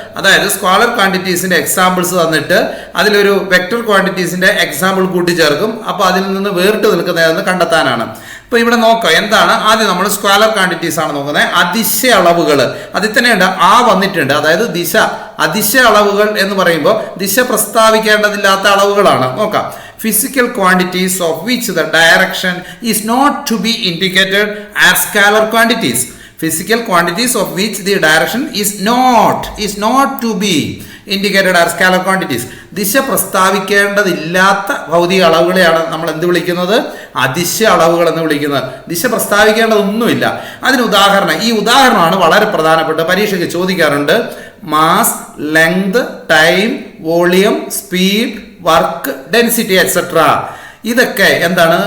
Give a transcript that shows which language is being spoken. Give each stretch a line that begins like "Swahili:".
Malayalam: അതായത് scalar ക്വാണ്ടിറ്റീസിന്റെ examples തന്നിട്ട് അതിലൊരു വെക്ടർ ക്വാണ്ടിറ്റീസിന്റെ എക്സാമ്പിൾ കൂട്ടിച്ചേർക്കും. അപ്പോൾ അതിൽ നിന്ന് വേറിട്ട് നിൽക്കുന്നതെന്ന് കണ്ടെത്താനാണ്. അപ്പോൾ ഇവിടെ നോക്കാം എന്താണ്. ആദ്യം നമ്മൾ സ്കാലർ ക്വാണ്ടിറ്റീസ് ആണ് നോക്കുന്നത്. അതിശയ അളവുകൾ, അതിൽ തന്നെയുണ്ട് ആ വന്നിട്ടുണ്ട്. അതായത് ദിശ, അതിശയ അളവുകൾ എന്ന് പറയുമ്പോൾ ദിശ പ്രസ്താവിക്കേണ്ടതില്ലാത്ത അളവുകളാണ്. നോക്കാം.
English: Physical quantities of which the direction is not to be indicated as scalar quantities. Physical quantities of which the direction is not to be indicated as scalar quantities.
Malayalam: ദിശ പ്രസ്താവിക്കേണ്ടതില്ലാത്ത ഭൗതിക അളവുകളെയാണ് നമ്മൾ എന്ത് വിളിക്കുന്നത്? അതിശയ അളവുകൾ എന്ന് വിളിക്കുന്നത്. ദിശ പ്രസ്താവിക്കേണ്ടതൊന്നുമില്ല. അതിന് ഉദാഹരണം, ഈ ഉദാഹരണമാണ് വളരെ പ്രധാനപ്പെട്ട, പരീക്ഷയ്ക്ക് ചോദിക്കാറുണ്ട്.
English: Mass, length, time, volume, speed, work, density etcetera.
Malayalam: ഇതൊക്കെ എന്താണ്?